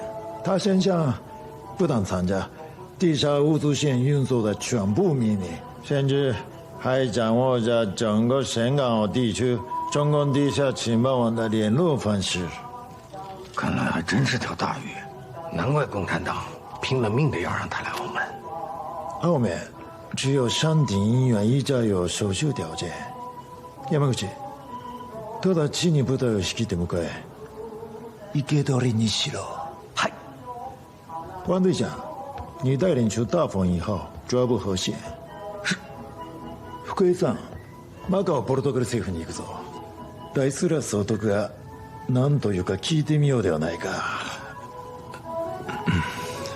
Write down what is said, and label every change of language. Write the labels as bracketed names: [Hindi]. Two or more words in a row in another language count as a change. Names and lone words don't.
[Chinese] 他现下不但参加地下物资线运作的全部秘密，甚至还掌握着整个深港澳地区中共地下情报网的联络方式。看来还真是条大鱼，难怪共产党拼了命的要让他来澳门。澳门只有山顶医院一家有手术条件。 [Japanese] 山口、直ちに部隊を引き手迎え、生け捕りにしろ。嗨， [Chinese] 王队长，你带领出大风1号抓捕河线。是。 [Japanese] 福井さん、マカオポルトガル政府に行くぞ。ライスラ総督が何というか聞いてみようではないか。